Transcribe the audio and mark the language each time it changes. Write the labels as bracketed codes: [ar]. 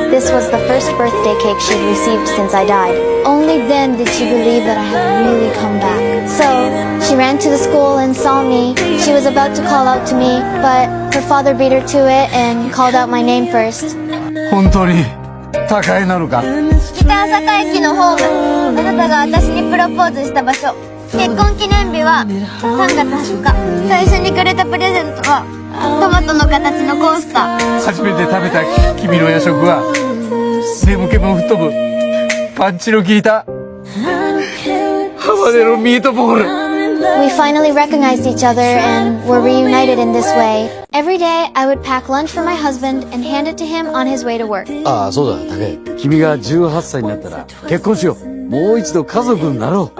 [en] This was the first birthday cake she'd received since I died. Only then did she believe that I had really come back. So, she ran to the school and saw me. She was about to call out to me, but her father beat her to it and called out my name first. [ja] 本当に高江なのか。北朝霞駅のホーム。あなたが私にプロポーズした場所。結婚記念日は3月20日。最初にくれたプレゼントはトマトの形のコースター。初めて食べた君の夜食は眠気も吹っ飛ぶパンチの効いたハバネロミートボール。 [en] We finally recognized each other and were reunited in this way. Every day, I would pack lunch for my husband and hand it to him on his way to work. [ja] ああ、そうだ、高江。君が18歳になったら結婚しよう。もう一度家族になろう。